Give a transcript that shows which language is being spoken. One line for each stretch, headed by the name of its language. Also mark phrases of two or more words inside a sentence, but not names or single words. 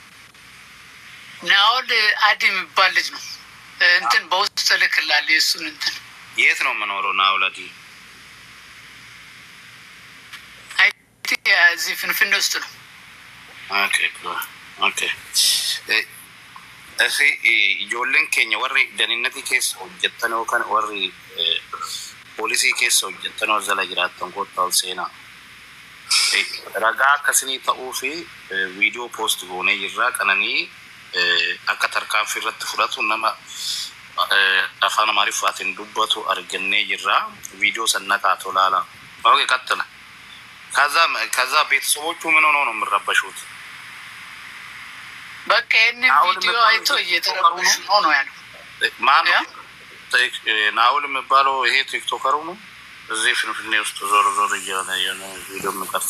Amharic: ናኦል አዲ የሚባል ልጅ ነው። እንትን በውስጥ ልክላል የእሱን እንትን የት ነው የምኖረው? ናኦል አዲ እዚህ ፍንፍኔ ውስጥ ነው። ኦኬ እሺ
Oromo: ijoolleen keenya warri daninnati keessa hojjettan yookaan warri poolisii keessa hojjettan jala jiraattan kottaa ol seenaa ragaa akkasinii ta'uu fi viidiyoo poost goonee jirraa qananii akka tarkaanfii irratti fudhatu nama afaan amaariffaatiin dubbatu argannee jirraa viidiyoo sannataa tolaala
Amharic: ኦኬ ቀጥለ ከዛ ቤተሰቦቹ ምን ሆነው ነው የምረበሹት? በቃ ይሄንን ቪዲዮ አይቶ እየተረበሹ ነው ያለው። ማን ነው ናኦል የሚባለው? ይሄ ቲክቶከሩ ነው። እዚህ ፍንፍኔ ውስጥ ዞር እያለ ቪዲዮ የሚቀርጽ